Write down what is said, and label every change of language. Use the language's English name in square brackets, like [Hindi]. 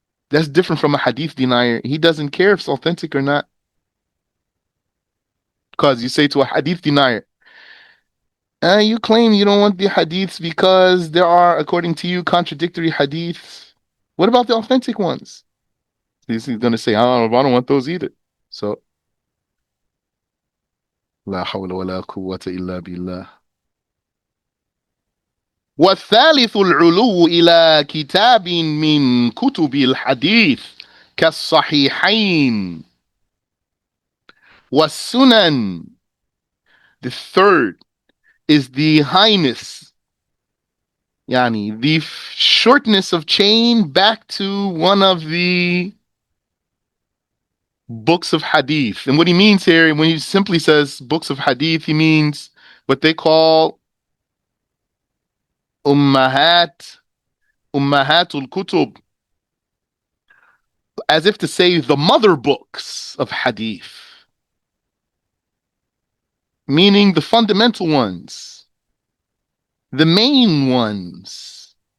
[English] That's different from a hadith denier. He doesn't care if it's authentic or not. Because you say to a hadith denier, you claim you don't want the hadiths because there are, according to you, contradictory hadiths. What about the authentic ones? He's going to say, I don't want those either. [Arabic] So, لا حول ولا قوة إلا بالله. والثالث العلو إلى كتاب من كتب الحديث كالصحيحين والسنن. [English] The third is the highness, yani the shortness of chain back to one of the books of hadith. And what he means here, when he simply says books of hadith, he means what they call ummahatul kutub, as if to say the mother books of hadith, meaning the fundamental ones, the main ones.